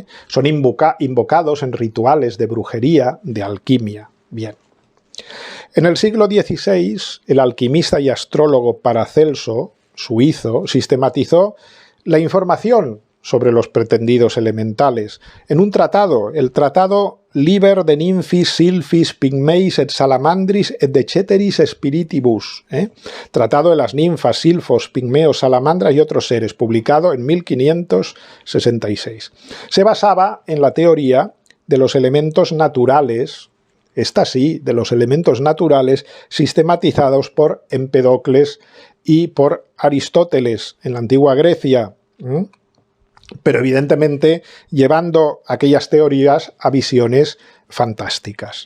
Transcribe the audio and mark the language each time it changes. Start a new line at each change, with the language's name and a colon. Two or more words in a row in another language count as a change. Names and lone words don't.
Spanish: Son invocados en rituales de brujería, de alquimia. Bien. En el siglo XVI, el alquimista y astrólogo Paracelso, suizo, sistematizó la información sobre los pretendidos elementales en un tratado, el tratado
Latin: Liber de Nymphis, Sylphis, Pygmeis et Salamandris et de Ceteris Spiritibus,
Spanish: ¿eh? Tratado de las ninfas, silfos, pigmeos, salamandras y otros seres, publicado en 1566. Se basaba en la teoría de los elementos naturales, esta sí, de los elementos naturales sistematizados por Empedocles y por Aristóteles en la antigua Grecia, pero evidentemente llevando aquellas teorías a visiones fantásticas.